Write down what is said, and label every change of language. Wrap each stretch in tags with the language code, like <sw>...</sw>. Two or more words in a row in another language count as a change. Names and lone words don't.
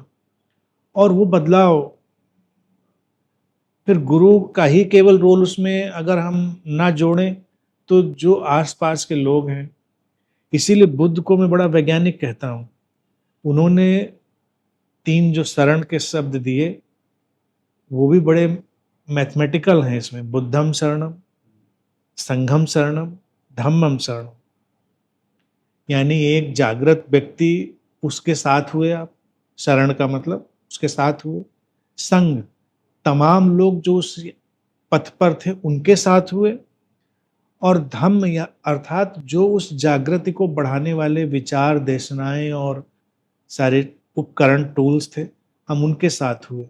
<hi>और वो बदलाव फिर गुरु का ही केवल रोल उसमें अगर हम ना जोड़ें, तो जो आसपास के लोग हैं, इसीलिए बुद्ध को मैं बड़ा वैज्ञानिक कहता हूँ। उन्होंने 3 जो शरण के शब्द दिए, वो भी बड़े मैथमेटिकल हैं इसमें,</hi> <pi>बुद्धम शरणम, संघम शरणम, धम्मम शरणम।</pi> <hi>यानी एक जागृत व्यक्ति, उसके साथ हुए आप, शरण का मतलब उसके साथ हुए, संग तमाम लोग जो उस पथ पर थे उनके साथ हुए, और धम्म या अर्थात जो उस जागृति को बढ़ाने वाले विचार, देशनाएं और सारे उपकरण, टूल्स थे, हम उनके साथ हुए।</hi>